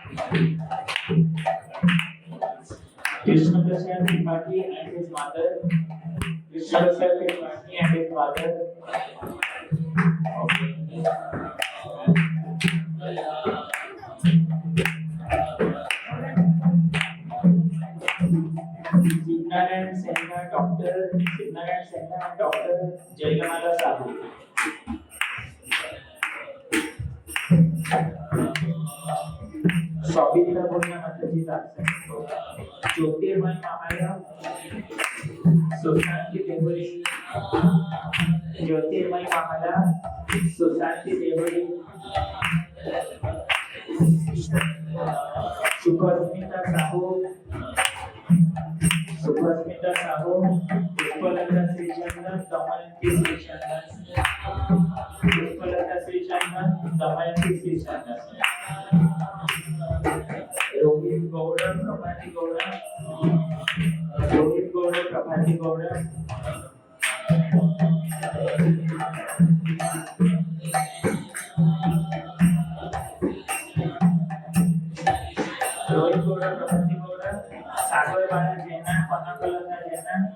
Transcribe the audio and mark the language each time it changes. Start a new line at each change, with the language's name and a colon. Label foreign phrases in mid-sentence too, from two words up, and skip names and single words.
English: Krishna Prasad Tripathi and his mother, Krishna Prasad Tripathi and his mother. Okay. Sidnarayan Senna, Doctor Sidnarayan Senna and Doctor Jayamala Sahu. Sabita Purna Mataji Daksan. Jyotirmay Mahaya, Susanti Devuri, Jyotirmay Mahaya, Susanti Devuri, Suprasmita Sahu, Suprasmita Sahu, Puspalata Sri Chandan, Damayanti Sri Chandan, Puspalata Sri Chandan, Damayanti Sri Chandan. Rohit Gowda, Prabhati Gowda, Rohit Gowda, Prabhati Gowda. Rohit Gowda, Prabhati Gowda, Sagar Bala Jena, Panakalata Jena,